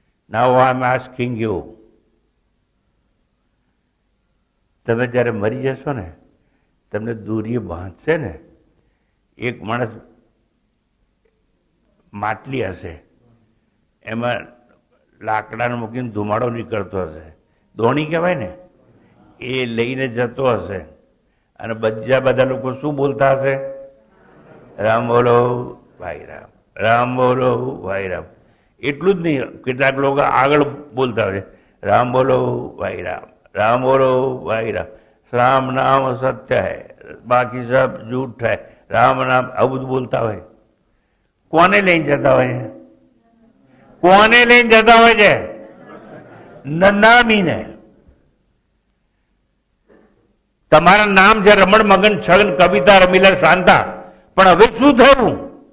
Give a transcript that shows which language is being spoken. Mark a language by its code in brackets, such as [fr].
[en] now I am asking you, [gu] તમે જ્યારે મરી જશો ને, તમને દોરી બાંધશે ને, એક માણસ માટલી હશે, એમાં લાકડાને મૂકીને ધુમાડો નીકળતો હશે, દોણી કહેવાય ને, એ લઈને જતો હશે, અને બધા લોકો શું બોલતા હશે? રામ બોલો ભાઈ રામ, રામ બોલો ભાઈ રામ. એટલું જ નહીં, કેટલાક લોકો આગળ બોલતા હોય, રામ બોલો ભાઈ રામ, [hi] राम बोलो भाई राम, राम नाम सत्य है, बाकी सब झूठ है, राम नाम अबुद बोलता है. [gu] कोने लઈને જતા હોય? કોને લઈને જતા હોય છે? નનામીને. તમારા નામ છે રમણ મગન છગન કવિતા રમીલા શાંતા, પણ હવે શું થયું?